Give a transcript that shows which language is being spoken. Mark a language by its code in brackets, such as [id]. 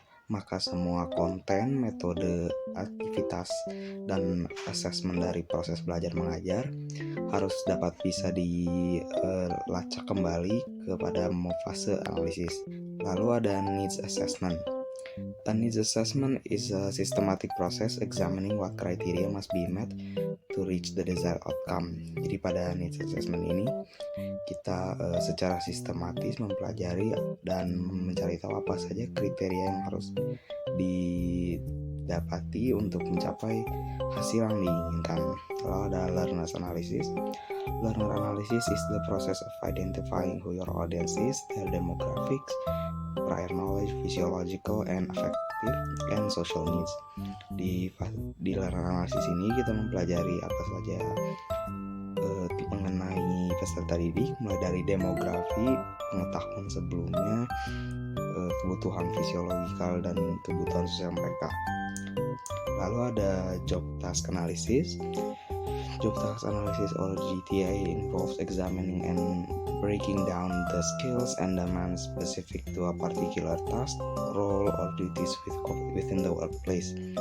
[id] maka semua konten, metode, aktivitas, dan asesmen dari proses belajar mengajar harus dapat bisa dilacak kembali kepada fase analisis. Lalu ada [en] needs assessment. A needs assessment is a systematic process examining what criteria must be met to reach the desired outcome. [id] Jadi pada needs assessment ini kita secara sistematis mempelajari dan mencari tahu apa saja kriteria yang harus didapati untuk mencapai hasil yang diinginkan. Lalu ada learners analysis. [en] Learner analysis is the process of identifying who your audience is, their demographics, prior knowledge, physiological and affective and social needs. [id] Di learner analysis ini kita mempelajari apa saja mengenai peserta didik, mulai dari demografi, pengetahuan sebelumnya, kebutuhan fisiologikal dan kebutuhan sosial mereka. Lalu ada job task analysis. [en] Job task analysis or GTA involves examining and breaking down the skills and demands specific to a particular task, role, or duties within the workplace.